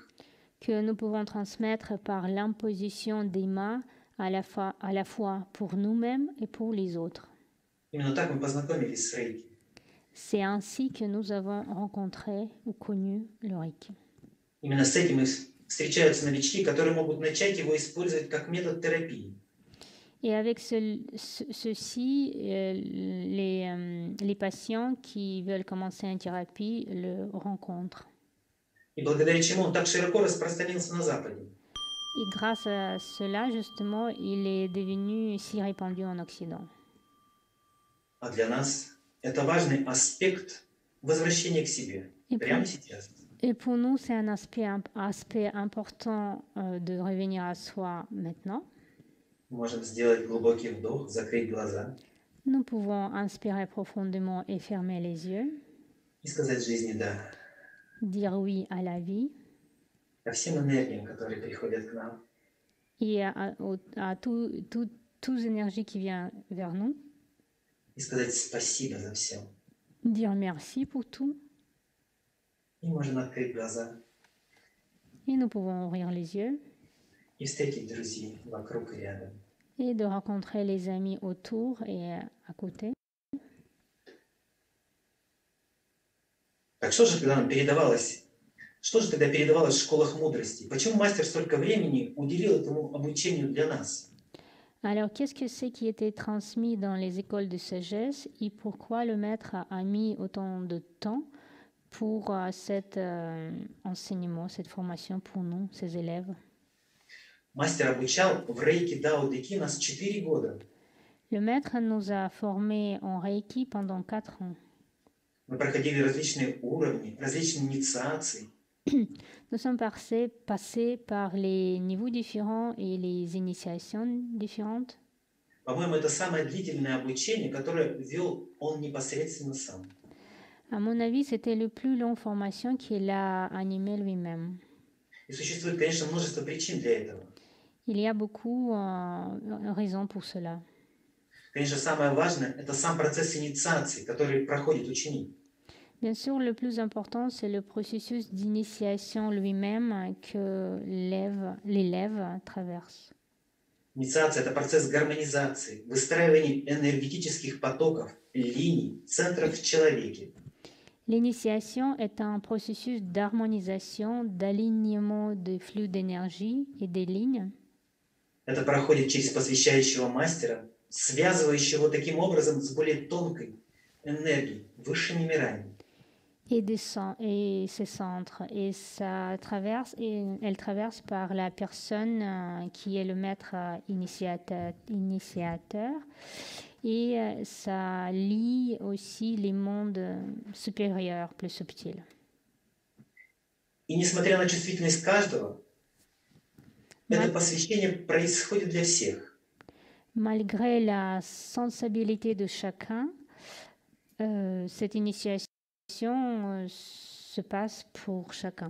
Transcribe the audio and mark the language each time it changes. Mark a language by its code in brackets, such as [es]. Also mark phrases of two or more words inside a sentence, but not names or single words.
[fr] Que nous pouvons transmettre par l'imposition des mains à la fois pour nous-mêmes et pour les autres. [ru] Именно так мы познакомились с рейки. [fr] C'est ainsi que nous avons rencontré ou connu le Reiki. [ru] Именно с этим встречаются новички, которые могут начать его использовать как метод терапии. [fr] Et avec ceci, les patients qui veulent commencer une thérapie le rencontrent. [ru] И благодаря чему он так широко распространился на Западе. [fr] Et grâce à cela, justement, il est devenu si répandu en Occident. [ru] А для нас это важный аспект возвращения к себе. Прямо сейчас. [fr] Et pour nous, c'est un aspect important de revenir à soi maintenant. [ru] Можем сделать глубокий вдох, закрыть глаза. [fr] Nous pouvons inspirer profondément et fermer les yeux. [ru] И сказать жизни «да». [fr] Dire oui à la vie. [ru] Ко всем энергиям, которые приходят к нам. [fr] Et à toutes énergies qui viennent vers nous. [ru] И сказать спасибо за все. [fr] Dire merci pour tout. [ru] И можем открыть глаза. [fr] Et nous pouvons ouvrir les yeux. [ru] И встретить друзей вокруг и рядом. [fr] Et de rencontrer les amis autour et à côté. [ru] Так что же тогда нам передавалось? Что же тогда передавалось в школах мудрости? Почему мастер столько времени уделил этому обучению для нас? [fr] Alors, qu'est-ce que c'est qui était transmis dans les écoles de sagesse et pourquoi le maître a mis autant de temps pour cet enseignement, cette formation pour nous, ses élèves? [ru] Мастер обучал в Рейки Дао Дэ Ки нас 4 года. [fr] Le maître nous a formés en Reiki pendant 4 ans. [ru] Мы проходили различные уровни, различные инициации. [fr] Nous sommes passés par les niveaux différents et les initiations différentes. [ru] По-моему, это самое длительное обучение, которое вел он непосредственно сам. [fr] À mon avis, c'était le plus long formation qu'il a animé lui-même. [ru] И существует, конечно, множество причин для этого. [fr] Il y a beaucoup de raisons pour cela. [ru] Конечно, самое важное – это сам процесс инициации, который проходит ученик. [fr] Bien sûr, le plus important, c'est le processus d'initiation lui-même que l'élève traverse. [ru] Инициация– это процесс гармонизации, выстраивания энергетических потоков, линий, центров в человеке. [fr] L'initiation est un processus d'harmonisation, d'alignement des flux d'énergie et des lignes. [ru] Это проходит через посвящающего мастера, связывающего таким образом с более тонкой энергией, высшими мирами. [fr] Et ses centres. Et elle traverse par la personne qui est le maître initiateur. Et ça lie aussi les mondes supérieurs, plus subtils. [ru] И несмотря на чувствительность каждого, это посвящение происходит для всех. [fr] Malgré la sensibilité de chacun, cette initiation se passe pour chacun.